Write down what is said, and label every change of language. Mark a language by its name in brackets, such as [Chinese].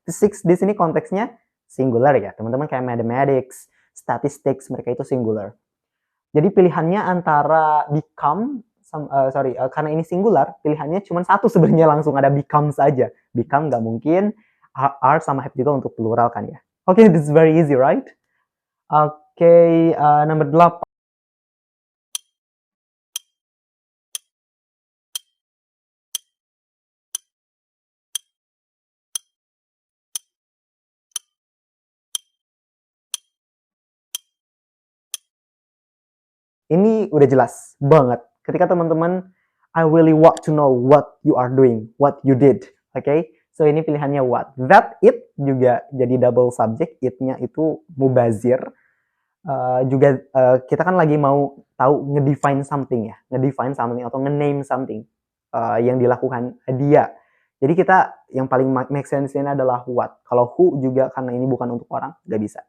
[Indonesian] Physics di sini konteksnya singular ya. Teman-teman kayak mathematics, statistics, mereka itu singular. Jadi pilihannya antara become, karena ini singular, pilihannya cuma satu sebenarnya, langsung ada become saja. Become nggak mungkin, are sama have juga untuk plural kan ya. [English] Oke, this is very easy, right? Oke, [Indonesian] nomor 8. Ini udah jelas banget. Ketika teman-teman, [English] I really want to know what you are doing, what you did. [Indonesian] Oke, so ini pilihannya what. That, it juga jadi double subject. It-nya itu mubazir. Juga kita kan lagi mau tahu ngedefine something ya. Ngedefine something atau nge-name something yang dilakukan dia. Jadi kita yang paling make sense ini adalah what. Kalau who juga karena ini bukan untuk orang, nggak bisa.